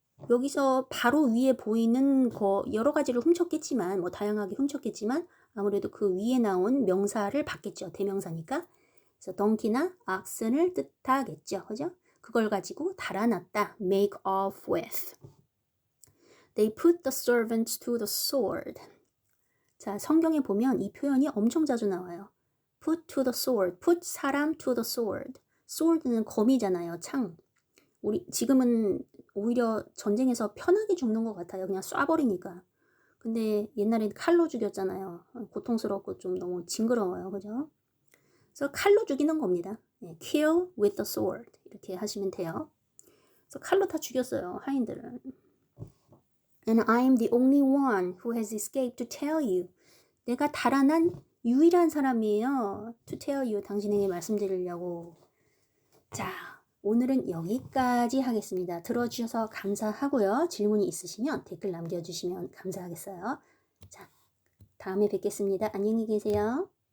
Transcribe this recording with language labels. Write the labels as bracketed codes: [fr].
[ko] 여기서 바로 위에 보이는 거 여러 가지를 훔쳤겠지만 뭐 다양하게 훔쳤겠지만 아무래도 그 위에 나온 명사를 받겠죠. 대명사니까. 그래서 donkey나 oxen을 뜻하겠죠. 그죠? 그걸 가지고 달아났다. make off with. [en] They put the servants to the sword. [ko] 자, 성경에 보면 이 표현이 엄청 자주 나와요. [en] put to the sword. put 사람 to the sword. [ko] sword는 검이잖아요. 창. 우리 지금은 오히려 전쟁에서 편하게 죽는 것 같아요. 그냥 쏴버리니까. 근데 옛날엔 칼로 죽였잖아요. 고통스럽고 좀 너무 징그러워요. 그죠? 그래서 칼로 죽이는 겁니다. [en] kill with the sword. [ko] 이렇게 하시면 돼요. 그래서 칼로 다 죽였어요. 하인들을. [en] And I am the only one who has escaped to tell you. [ko] 내가 달아난 유일한 사람이에요. [en] To tell you. [ko] 당신에게 말씀드리려고. 자, 오늘은 여기까지 하겠습니다. 들어주셔서 감사하고요. 질문이 있으시면 댓글 남겨주시면 감사하겠어요. 자, 다음에 뵙겠습니다. 안녕히 계세요.